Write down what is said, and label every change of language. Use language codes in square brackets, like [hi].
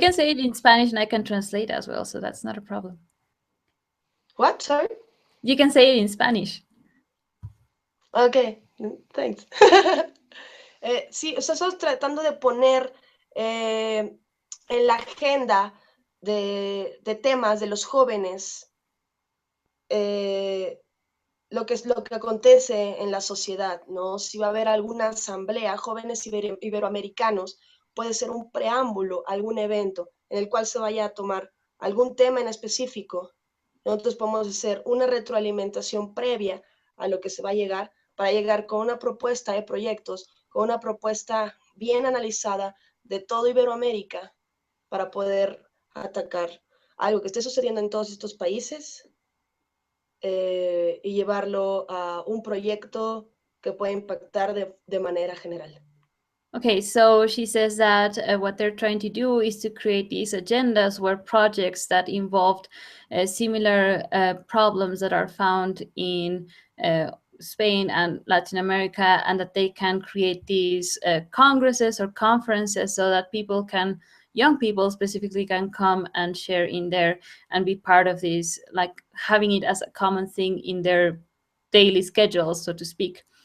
[en] can say it in Spanish and I can translate as well, so that's not a problem. what? Sorry. You can say it in Spanish. Okay, thanks. [es] Sí, o sea, estamos tratando de poner en la agenda de temas de los jóvenes eh, lo que es lo que acontece en la sociedad, ¿no? Si va a haber alguna asamblea, jóvenes iberoamericanos, puede ser un preámbulo, algún evento en el cual se vaya a tomar algún tema en específico. Nosotros podemos hacer una retroalimentación previa a lo que se va a llegar para llegar con una propuesta de proyectos, con una propuesta bien analizada de todo Iberoamérica para poder atacar algo que esté sucediendo en todos estos países y llevarlo a un proyecto que pueda impactar de manera general. [en] Okay, so she says that what they're trying to do is to create these agendas where projects that involved similar problems that are found in Spain and Latin America, and that they can create these congresses or conferences so that people can, young people specifically, can come and share in there and be part of this, like having it as a common thing in their daily schedules, so to speak.